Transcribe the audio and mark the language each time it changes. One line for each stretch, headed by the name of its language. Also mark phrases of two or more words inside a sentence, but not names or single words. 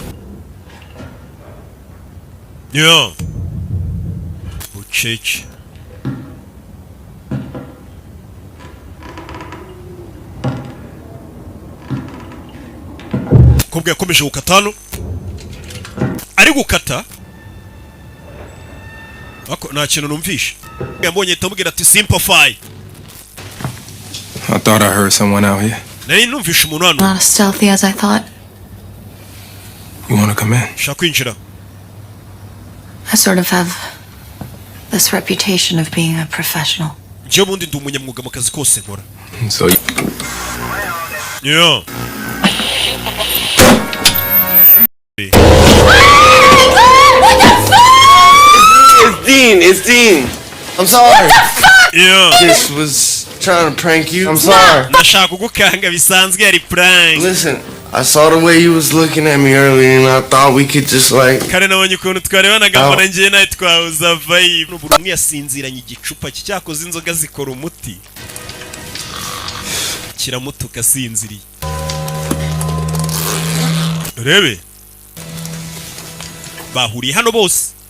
Kinyarwanda: Yeah. Bucece. Kobwa yakomeje gukata hano. Ari gukata. Ako nta kintu numvishe. Yambonye tamubwira ati simplify.
English: I thought I heard someone out here.
Kinyarwanda: nari numvishe umuntu hano.
English: Not as stealthy as I thought. You wanna come in?
Kinyarwanda: Shaka kwinjira.
English: I sort of have this reputation of being a professional.
Kinyarwanda: Njye bundi ndi umunyamwuga mu kazi kose nkora.
English: So you... Yeah. It's Dean. I'm sorry. Yeah. Just was trying to prank you. I'm sorry.
Kinyarwanda: Ndashaka kugukanga bisanzwe yari prank.
English: Listen, I saw the way you was looking at me earlier and I thought we could just like...
Kinyarwanda: Kare nabonye ukuntu twarebanaga mbona njye nawe twahuza vibe. Buri umwe yasinziranye igicupa cyakoze inzoga zikora umuti. Kiramutuka asinziriye. Rebe. Bahuriye hano bose.